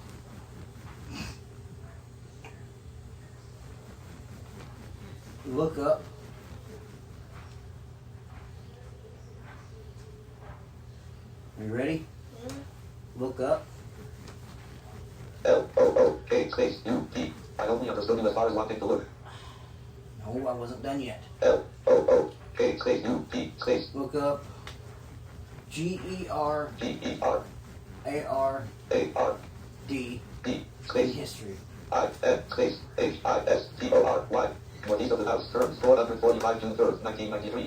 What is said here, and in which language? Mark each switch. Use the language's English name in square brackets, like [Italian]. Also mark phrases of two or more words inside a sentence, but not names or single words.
[English] Look up. Are you ready? Look up. L-O-O-K space U-P. I only understood you as far as wanting to look. No, I wasn't done yet. L-O-O-K space U-P space Look up. GERARD G-E-R A-R-D in space history. I-N space H-I-S-T-O-R-Y. Northeast of the house. Terms. Stored under 45 June 3rd, 1993.